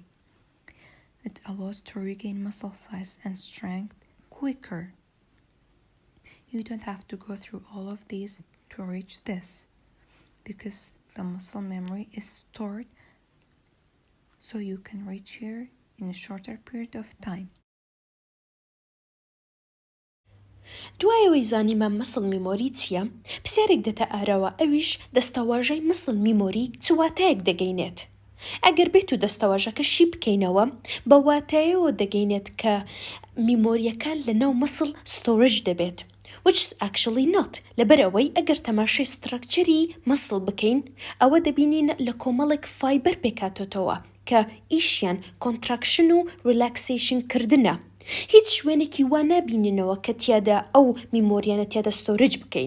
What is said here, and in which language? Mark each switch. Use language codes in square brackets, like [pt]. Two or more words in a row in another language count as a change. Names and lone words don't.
[en] It allows to regain muscle size and strength quicker. You don't have to go through all of these to reach this, because the muscle memory is stored, so you can reach here in a shorter period of time. [ckb] دوایەوەی زانیمان [en] muscle memory [ckb] چییە؟ پرسیارێک دێتە ئاراوە، ئەویش دەستەواژەی [en] muscle memory [ckb] چ واتایەک دەگەینێت؟ ئەگەر بێت و دەستەواژەکەشی بکەینەوە، بە واتایەوە دەگەینێت کە میمۆریەکە لەناو [en] muscle storage [ckb] دەبێت. [en] which is actually not. [ckb] لەبەرەوەی ئەگەر تەماشای ستراکچەری مەسڵ بکەین، ئەوە دەبینین لە کۆمەڵێک فایبەر پێکاتۆتەوە کە ئیشیان کۆنتراکشن و ریلاکسیشن کردنە. هیچ شوێنێکی وا نابیننەوە کە تیادا ئەو میمۆریانە تیادا ستۆرج بکەین.